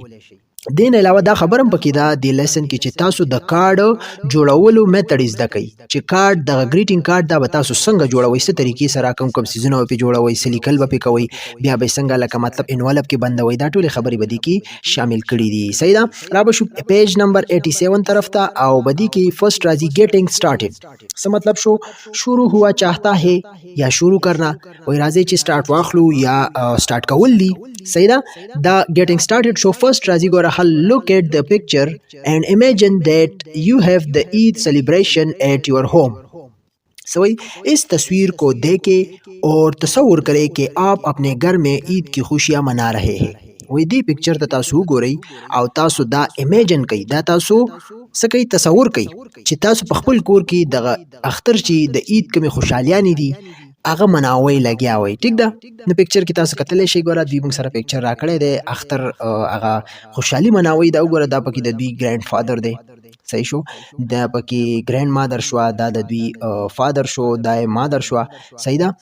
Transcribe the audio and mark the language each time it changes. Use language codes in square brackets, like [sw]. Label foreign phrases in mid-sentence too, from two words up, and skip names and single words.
[ps] دین علاوه دا خبرم پکې دا د لیسن کې چې تاسو د کارت جوړولو میتھډ زده کړئ چې کارت د [en] greeting card [ps] دا به تاسو څنګه جوړوي څه طریقې سره کوم سیزونه به جوړوي سلیکل به کوي بیا به څنګه لکه مطلب انوالپ کې بندوي دا ټول خبرې بدی کې شامل کړي دي صحیح ده. را به شو [en] page number [ps] 87 طرف ته او بدی کې فرست راځي [en] getting started [ps] څه مطلب شو [ur] شروع ہوا چاہتا ہے [ps] یا [ur] شروع کرنا [ps] وای راځي چې سٹارټ واخلو یا سٹارټ کول دي صحیح ده. [en] دا getting started [ps] شو فرست راځي ګوره [en] look at the picture and imagine that you have the Eid celebration at your home. [ur] سوئی اس تصویر کو دیکھیں اور تصور کریں کہ آپ اپنے گھر میں عید کی خوشیاں منا رہے ہیں. [ps] وی دی پکچر ته تاسو ګورئ او تاسو دا امیجن کوي دا تاسو سکی تصور کوي چې تاسو په خپل کور کې د اختر چې د عید کومې خوشحالیانې دي هغه مناوي لګیا وي. ټیک ده نو پکچر کې تاسو کتلی شئ ګوره دوی موږ سره پکچر راکړی دی اختر هغه خوشحالي مناوي دا وګوره دا پکې د دوی [en] grandfather [ps] دی صحیح شو دا پکې [en] grandmother [ps] شو دا د دوی فادر شو دا مادر شو صحیح ده.